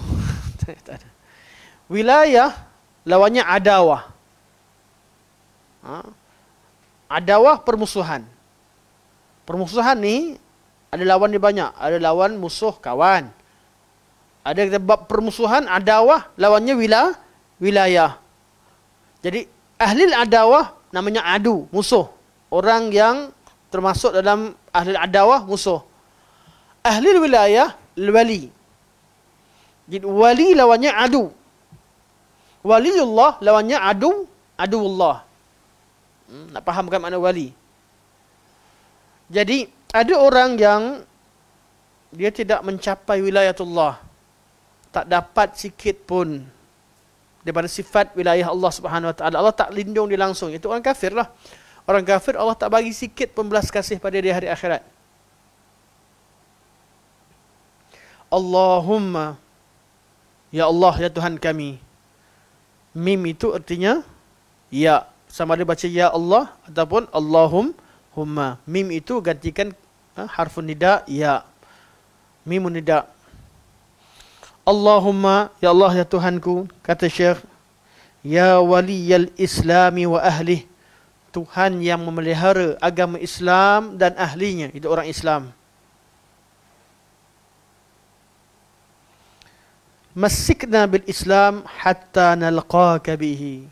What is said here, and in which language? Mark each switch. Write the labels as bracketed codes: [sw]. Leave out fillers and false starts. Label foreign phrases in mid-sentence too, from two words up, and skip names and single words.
[ms] Tak ada. Wilayah lawannya adawah. Adawah permusuhan. Permusuhan ni ada lawan dia banyak. Ada lawan musuh kawan. Ada bab permusuhan, adawah lawannya wilayah. Jadi ahli adawah namanya adu, musuh. Orang yang termasuk dalam ahli adawah, musuh. Ahli wilayah, wali. Jadi wali lawannya adu. Waliullah lawannya aduullah. Nak fahamkan makna wali. Jadi ada orang yang dia tidak mencapai wilayatullah, tak dapat sikit pun daripada sifat wilayah Allah [ar] سبحانه وتعالى. [ms] Allah tak lindung dia langsung. Itu orang kafir lah. Orang kafir Allah tak bagi sikit pun belas kasih pada dia hari akhirat. Allahumma, ya Allah, ya Tuhan kami. Mim itu artinya ya. Sama ada baca ya Allah ataupun Allahumma. Mim itu gantikan [ar] حرف نداء [ms] ya. [ar] ميم نداء. [ms] Allahumma, ya Allah, ya Tuhanku, kata Syekh, [ar] يا ولي الإسلام وأهله. [ms] Tuhan yang memelihara agama Islam dan ahlinya, itu orang Islam. [ar] مسكنا بالإسلام حتى نلقاك به.